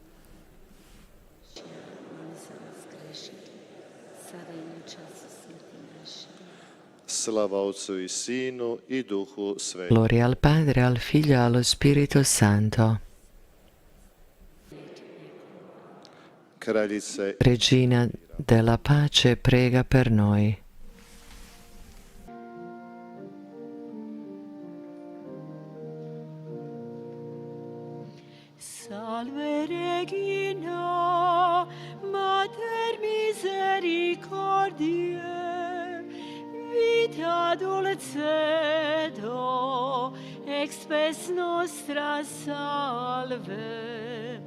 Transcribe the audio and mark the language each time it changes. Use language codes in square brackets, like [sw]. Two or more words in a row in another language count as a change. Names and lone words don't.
[hr] Slava Otcu i Sinu i Duhu Svetom. [it] Gloria al Padre, al Figlio e allo Spirito Santo. Kraljice, Regina della pace, prega per noi. [la] Salve Regina, Mater misericordiae, vita dulcedo, expes nostra salve.